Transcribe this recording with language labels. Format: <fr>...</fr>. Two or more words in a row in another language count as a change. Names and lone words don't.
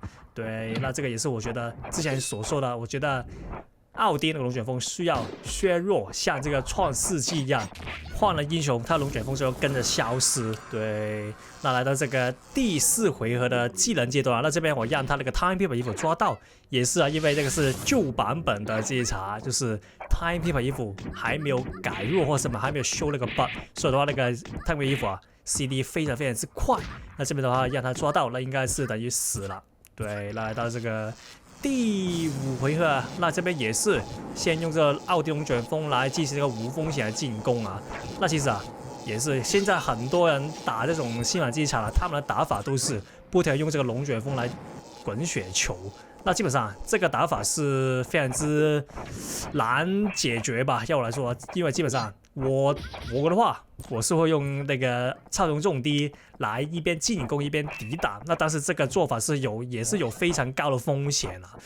<zh>對，那這個也是我覺得之前所說的，我覺得奧丁的龍捲風需要削弱，像這個創世紀一樣，換了英雄，它龍捲風就要跟着消失。對，那來到這個第4回合的技能階段，那這邊我讓他那個 Time Piper 衣服抓到，也是啊，因為這個是舊版本的這一茬，就是 Time Piper 衣服還沒有改弱或什麼，還沒有修那個 bug， 所以的話那個 Time Piper 衣服啊 CD 非常非常之快。那這邊的話讓他抓到，那應該是等於死了。对，來到這個第5回合，那這邊也是先用這個奧丁龍捲風來進行這個無風險的進攻啊。那其實啊，也是現在很多人打這種新版機場了，他們的打法都是不停用這個龍捲風來滾雪球。那基本上這個打法是非常之難解決吧，要我來說，因為基本上我的話，我是會用那個操纵重低來一邊進攻一邊抵擋，那但是這個做法是也是有非常高的風險啊。</zh>